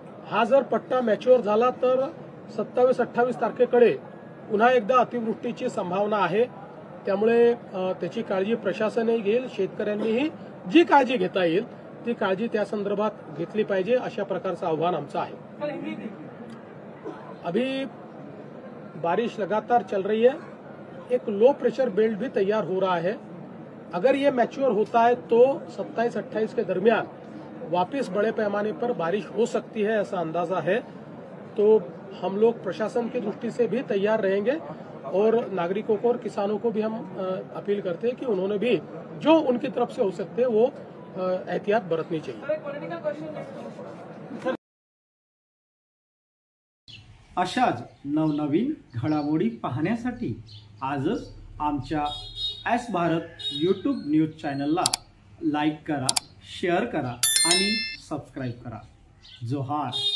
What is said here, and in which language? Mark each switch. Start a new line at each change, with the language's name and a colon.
Marathi: हा जर पट्टा मॅच्युअर झाला तर 27-28 तारखेकडे पुन्हा एकदा अतिवृष्टीची संभावना आहे। त्यामुळे त्याची काळजी प्रशासनही घेईल, शेतकऱ्यांनीही जी काळजी घेता येईल ती काळजी त्या संदर्भात घेतली पाहिजे, अशा प्रकारचं आव्हान आमचं आहे।
Hindi: अभी बारिश लगातार चल रही है, एक लो प्रेशर बेल्ट भी तैयार हो रहा है। अगर ये मैच्योर होता है तो 27-28 के दरमियान वापस बड़े पैमाने पर बारिश हो सकती है, ऐसा अंदाजा है। तो हम लोग प्रशासन की दृष्टि से भी तैयार रहेंगे और नागरिकों को और किसानों को भी हम अपील करते हैं कि उन्होंने भी जो उनकी तरफ से हो सकते हैं वो एहतियात बरतनी चाहिए।
Marathi: अशाच नवनवीन घडामोडी पाहण्यासाठी आजच आमच्या एस भारत यूट्यूब न्यूज चॅनलला लाईक करा, शेअर करा आणि सबस्क्राईब करा। जोहार।